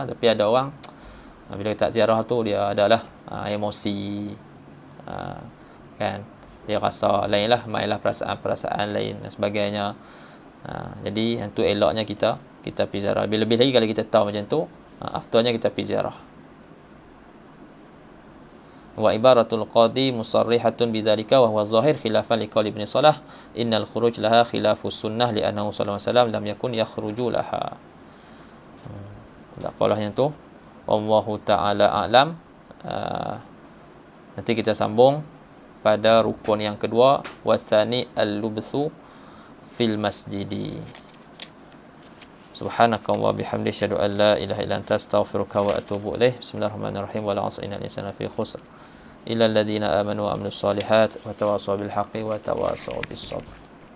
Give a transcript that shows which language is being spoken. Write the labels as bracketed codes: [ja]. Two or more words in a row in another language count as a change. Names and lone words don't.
[ms] Tapi ada orang bila tak ziarah tu dia adalah emosi, kan, dia rasa lain lah, mainlah perasaan lain dan sebagainya. Jadi yang tu eloknya kita pergi ziarah. Lebih lagi kalau kita tahu macam tu, afdalnya kita pergi ziarah. [ar] وعبارة القاضي مصرحة بذلك وهو ظاهر خلافا لقول ابن الصلاح إن الخروج لها خلاف السنة لأنه صلى الله عليه وسلم لم يكن يخرج لها. [ms] Tak apalah yang tu, [ar] والله تعالى أعلم. [ms] Nanti kita sambung pada rukun yang kedua, [ar] والثاني اللبث في المسجد. سبحانك اللهم وبحمدك أشهد أن لا إله إلا أنت أستغفرك وأتوب إليك. بسم الله الرحمن الرحيم. والعصر الإنسان في خسر إلا الذين آمنوا وعملوا الصالحات وتواصوا بالحق وتواصوا بالصبر.